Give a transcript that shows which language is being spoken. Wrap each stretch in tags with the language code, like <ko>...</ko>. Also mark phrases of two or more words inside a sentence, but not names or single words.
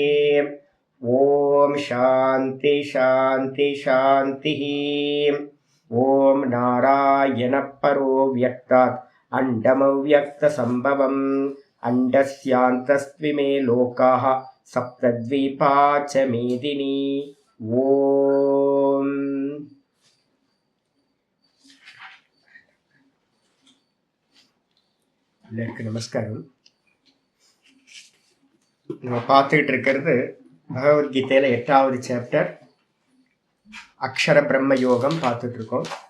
<sa>ओम शांति शांति शांतिः। ओम नारायण परो व्यक्तात् अंडमव्यक्तसंभवम् अंडस्यान्तस्त्विमे लोकाः सप्तद्वीपा च मेदिनी।</sa> <ta>ओम நமஸ்காரம். நம்ம பார்த்துக்கிட்டு இருக்கிறது பகவத்கீதையில 8வது சாப்டர் அக்ஷர பிரம்ம யோகம் பார்த்துட்டு இருக்கோம்.</ta>